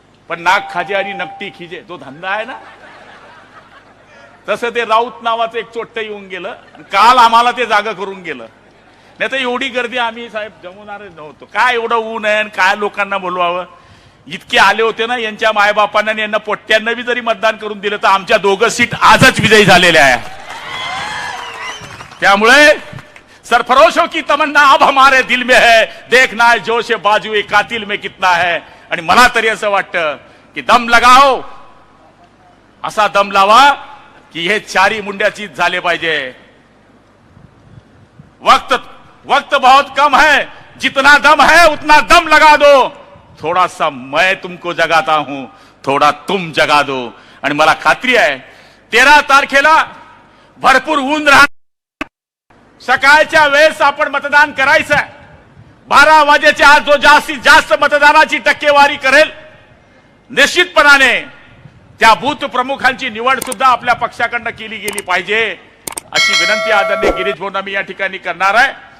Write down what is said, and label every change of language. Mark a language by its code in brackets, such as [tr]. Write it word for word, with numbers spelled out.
[mr] पण नाक खाजे आणि नकटी खिजे तो धंदा आहे ना, तसं ते राऊत नावाचं एक चोट्टं येऊन गेलं, काल आम्हाला ते जागा करून गेलं. नाही तर एवढी गर्दी आम्ही साहेब जमवणार नव्हतो. काय एवढं ऊन आहे, काय लोकांना बोलवावं. इतके आले होते ना, यांच्या मायबापांना आणि यांना पोट्ट्यांना बी जरी मतदान करून दिलं तर आमच्या दोघं सीट आजच विजयी झालेल्या आहे. [hi] त्यामुळे सरफरोशों की तमन्ना अब हमारे दिल में है, देखना है जोश बाजू ए कातिल में कितना है. [mr] आणि मला तरी असं वाटतं की [hi] दम लगाओ, [mr] असा दम लावा की हे चारी मुंड्याचीच झाले पाहिजे. [hi] वक्त वक्त बहुत कम है, जितना दम है उतना दम लगा दो. थोड़ा सा मैं तुमको जगाता हूं, थोडा तुम जगा दो. [mr] आणि मला खात्री आहे तेरा तारखेला भरपूर ऊन राहणार. सकाळच्या वेळेस आपण मतदान करायचं आहे. बारा वाजेच्या आज जो जास्तीत जास्त मतदानाची टक्केवारी करेल, निश्चितपणाने त्या बूथ प्रमुखांची निवड सुद्धा आपल्या पक्षाकडनं केली गेली पाहिजे, अशी विनंती आदरणीय गिरीश भाऊंना मी या ठिकाणी करणार आहे.